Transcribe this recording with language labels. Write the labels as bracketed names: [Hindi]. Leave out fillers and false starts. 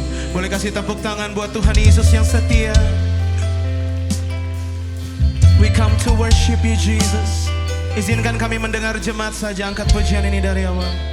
[Indonesian] Boleh kasih tepuk tangan buat Tuhan Yesus yang setia. [English] We come to worship You, Jesus. [Indonesian] Izinkan kami mendengar jemaat saja angkat pujian ini dari awal.